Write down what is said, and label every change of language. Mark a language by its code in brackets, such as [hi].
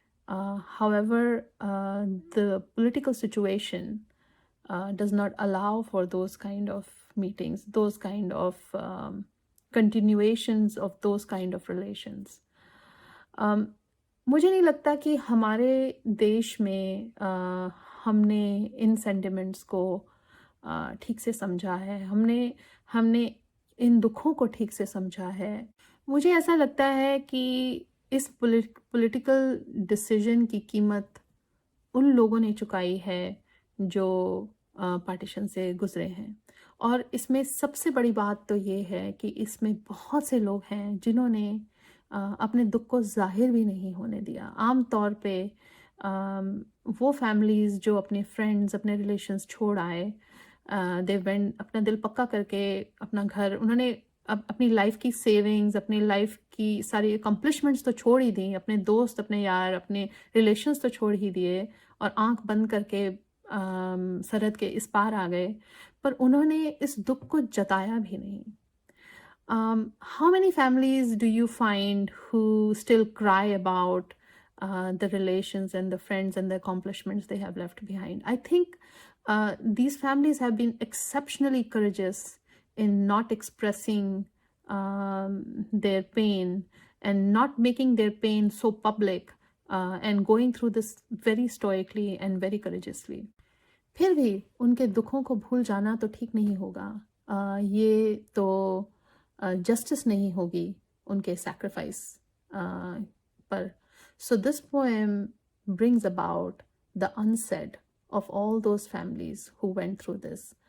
[en] However, the political situation does not allow for those kind of meetings, those kind of continuations of those kind of relations. [hi] मुझे नहीं लगता कि हमारे देश में हमने इन सेंटिमेंट्स को ठीक से समझा है, हमने इन दुखों को ठीक से समझा है. मुझे ऐसा लगता है कि इस पॉलिटिकल डिसीजन की कीमत उन लोगों ने चुकाई है जो पार्टीशन से गुजरे हैं. और इसमें सबसे बड़ी बात तो ये है कि इसमें बहुत से लोग हैं जिन्होंने अपने दुख को जाहिर भी नहीं होने दिया. आम तौर पे वो फैमिलीज़ जो अपने फ्रेंड्स, अपने रिलेशंस छोड़ आए, [en] they went, [hi] अपना दिल पक्का करके अपना घर, उन्होंने अपनी लाइफ की सेविंग्स, अपनी लाइफ की सारी अकम्पलिशमेंट्स तो छोड़ ही दी, अपने दोस्त, अपने यार, अपने रिलेशंस तो छोड़ ही दिए और आंख बंद करके सरहद के इस पार आ गए, पर उन्होंने इस दुख को जताया भी नहीं. [en] How many families do you find who still cry about the relations and the friends and the accomplishments they have left behind? I think these families have been exceptionally courageous in not expressing their pain and not making their pain so public and going through this very stoically and very courageously. [hi] फिर भी उनके दुखों को भूल जाना तो ठीक नहीं होगा. ये तो जस्टिस नहीं होगी उनके सैक्रिफाइस पर. [en] So this poem brings about the unsaid of all those families who went through this.